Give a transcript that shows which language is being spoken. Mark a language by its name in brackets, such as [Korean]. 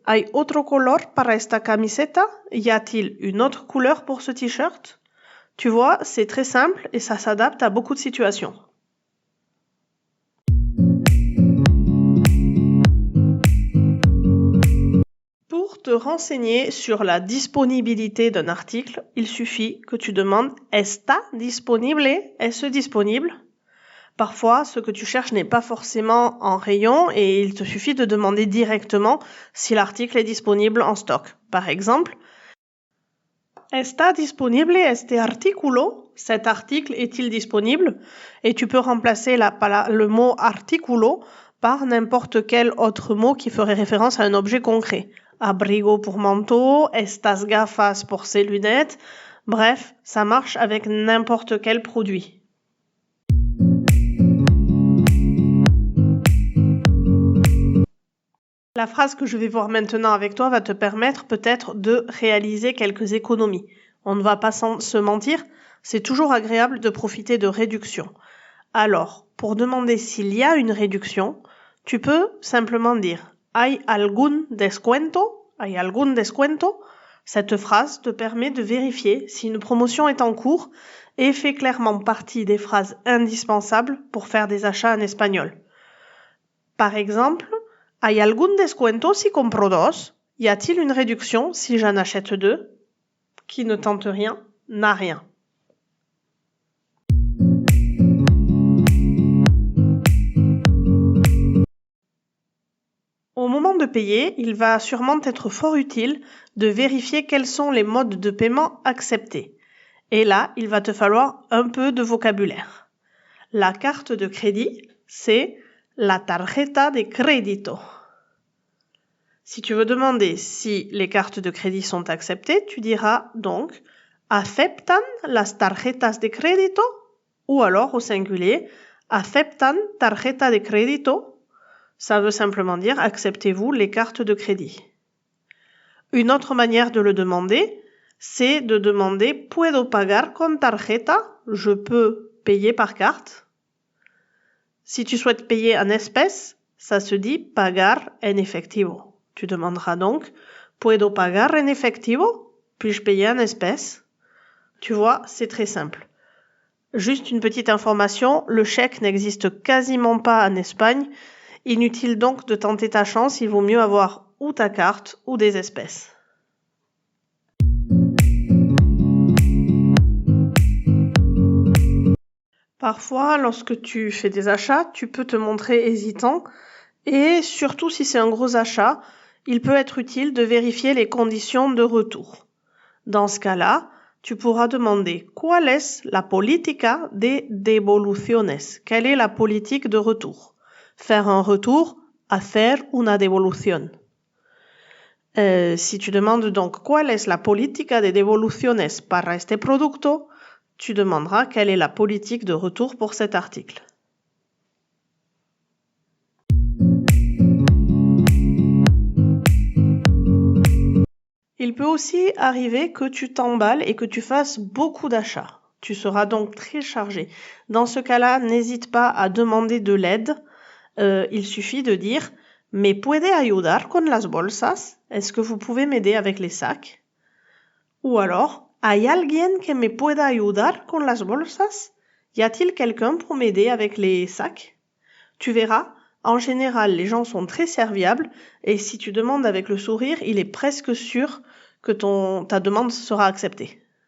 [Spanish] ¿Hay otro color para esta camiseta? [French] Y a-t-il une autre couleur pour ce t-shirt? Tu vois, c'est très simple et ça s'adapte à beaucoup de situations. Pour te renseigner sur la disponibilité d'un article, il suffit que tu demandes [Spanish] ¿Está disponible? [French] Est-ce disponible? Parfois, ce que tu cherches n'est pas forcément en rayon et il te suffit de demander directement si l'article est disponible en stock. Par exemple, [Spanish] ¿Está disponible este artículo? [French] Cet article est-il disponible? Et tu peux remplacer le mot artículo par n'importe quel autre mot qui ferait référence à un objet concret. Abrigo pour manteau, [Spanish] estas gafas [French] pour ses lunettes. Bref, ça marche avec n'importe quel produit. La phrase que je vais voir maintenant avec toi va te permettre peut-être de réaliser quelques économies. On ne va pas se mentir, c'est toujours agréable de profiter de réductions. Alors, pour demander s'il y a une réduction, tu peux simplement dire [Spanish] ¿Hay algún descuento? ¿Hay algún descuento? [French] Cette phrase te permet de vérifier si une promotion est en cours et fait clairement partie des phrases indispensables pour faire des achats en espagnol. Par exemple, [Spanish] ¿Hay algún descuento si compro dos? [French] Y a-t-il une réduction si j'en achète deux? Qui ne tente rien, n'a rien. Au moment de payer, il va sûrement être fort utile de vérifier quels sont les modes de paiement acceptés. Et là, il va te falloir un peu de vocabulaire. La carte de crédit, c'est la [Spanish] tarjeta de crédito. [French] Si tu veux demander si les cartes de crédit sont acceptées, tu diras donc [Spanish] ¿Aceptan las tarjetas de crédito? [French] Ou alors au singulier [Spanish] ¿Aceptan tarjeta de crédito? [French] Ça veut simplement dire acceptez-vous les cartes de crédit. Une autre manière de le demander, c'est de demander [Spanish] ¿Puedo pagar con tarjeta? [French] Je peux payer par carte. Si tu souhaites payer en espèces, ça se dit [Spanish] pagar en efectivo. [French] Tu demanderas donc [Spanish] ¿Puedo pagar en efectivo? [French] Puis-je payer en espèces? Tu vois, c'est très simple. Juste une petite information, le chèque n'existe quasiment pas en Espagne. Inutile donc de tenter ta chance, il vaut mieux avoir ou ta carte ou des espèces. Parfois, lorsque tu fais des achats, tu peux te montrer hésitant et surtout si c'est un gros achat, il peut être utile de vérifier les conditions de retour. Dans ce cas-là, tu pourras demander [Spanish] ¿Cuál es la política de devoluciones? [French] Quelle est la politique de retour? Faire un retour, [Spanish] hacer una devolución. [French] Si tu demandes donc [Spanish] ¿Cuál es la política de devoluciones para este producto? [French] Tu demanderas quelle est la politique de retour pour cet article. Il peut aussi arriver que tu t'emballes et que tu fasses beaucoup d'achats. Tu seras donc très chargé. Dans ce cas-là, n'hésite pas à demander de l'aide. Il suffit de dire [Spanish] ¿Me puede ayudar con las bolsas? [French] Est-ce que vous pouvez m'aider avec les sacs? Ou alors [Spanish] ¿Hay alguien que me pueda ayudar con las bolsas? [French] Y a-t-il quelqu'un pour m'aider avec les sacs? Tu verras, en général, les gens sont très serviables et si tu demandes avec le sourire, il est presque sûr que ta demande sera acceptée.